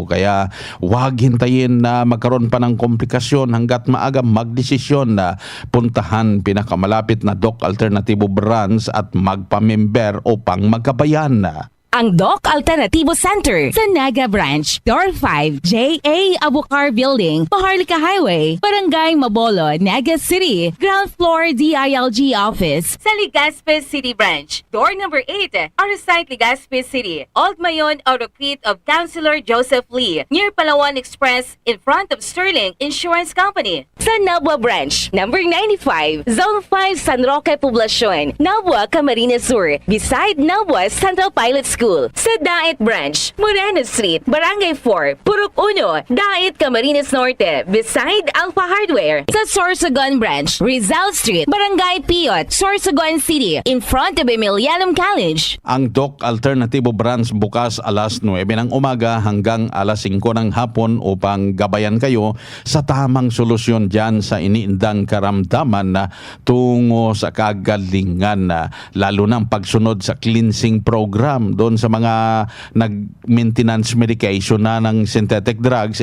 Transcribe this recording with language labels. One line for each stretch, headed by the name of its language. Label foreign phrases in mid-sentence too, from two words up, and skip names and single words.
Filipino: Kaya huwag hintayin na magkaroon pa ng komplikasyon, hanggat maaga magdesisyon na puntahan pinakamalapit na Doc Alternatibo branch at magpamember upang magkabayan. Ang Doc Alternativo Center sa Naga Branch, Door 5, J.A.
English: Abucar Building, Paharlika Highway, Barangay Mabolo, Naga City, Ground Floor DILG Office sa Legazpi City Branch, Door number 8, Arasite Legazpi City, Old Mayon Auto Crete of Councilor Joseph Lee, near Palawan Express in front of Sterling Insurance Company.
Filipino: Sa Nabwa Branch, number 95, Zone 5 San Roque Poblacion, Nabwa, Camarines Sur, beside Nabwa Central Pilot School. Sa Dait Branch, Moreno Street, Barangay 4, Purok 1, Dait, Camarines Norte, beside Alpha Hardware. Sa Sorsogon Branch, Rizal Street, Barangay Piot, Sorsogon City,
English: in front of Emilianum College.
Filipino: Ang Doc Alternativo Branch bukas alas 9 ng umaga hanggang alas 5 ng hapon upang gabayan kayo sa tamang solusyon dyan sa iniindang karamdaman na tungo sa kagalingan, lalo ng pagsunod sa
English: cleansing program
Filipino: doon sa mga nag-
English: maintenance medication
Filipino: na ng
English: synthetic drugs.